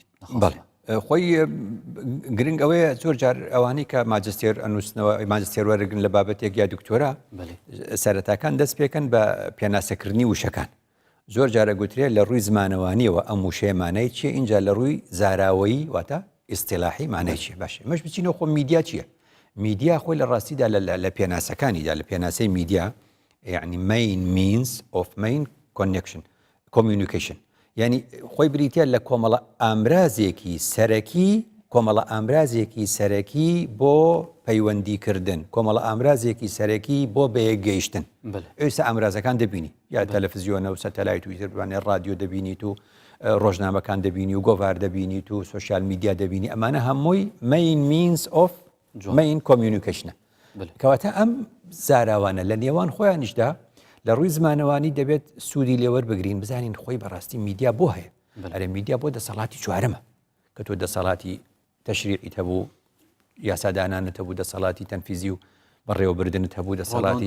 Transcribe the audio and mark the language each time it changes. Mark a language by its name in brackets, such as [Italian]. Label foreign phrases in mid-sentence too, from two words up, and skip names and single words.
[Central Kurdish] خۆی گرنگ ئەوەیە زۆر جار ئەوانی کە ماجستێر ئەنووسنەوە ماجستێر وەرەگرن لە بابەتێک یا دکتۆرا سەرەتاکان دەست پێکەن بە پێناسەکردنی وشەکان زۆر جارە گوترێت لە ڕووی زمانەوانیەوە ئەم وشەیەمانەی چیە اینجا لە ڕووی زاراوەیی واتە ئیستیلاحی مانای چیە باشە مەش بچینەوە خۆ میدیا چییە میدیا خۆی لە ڕاستیدا لە پێناسەکانیدا لە پێناسەی میدیا یعنی [English] main means of main connection communication [Central Kurdish] یعنی خۆی بریتە لە کۆمەڵە ئامرازێکی سەرەکی کۆمەڵە ئامرازێکی سەرەکی بۆ پەیوەندیکردن کۆمەڵە ئامرازێکی سەرەکی بۆ بەیەکگەیشتن ئێستا ئامرازەکان دەبینی یا تەلەڤیزیۆنە و سەتەلایت و تربانێ رادیۆ دەبینیت و ڕۆژنامەکان دەبینی و گۆڤار دەبینیت و سوسیال میدیا دەبینی ئەمانە هەمووی [English] main means of main communication [Central Kurdish] کەواتە ئەم زاراوانە لە نێوان خۆیانیشدا لە ڕووی زمانەوانی دەبێت سوودی لێوە بگرین بزانین خۆی بەڕاستی میدیا بۆ هەیە ئەرێ میدیا بۆ دەسەڵاتی چوارەمە کە تۆ دەسەڵاتی تەشریعیت هەبوو یاسادانانت هەبوو دەسەڵاتی تەنفیزی و بەڕێوەبردنت هەبوو دەسەڵاتی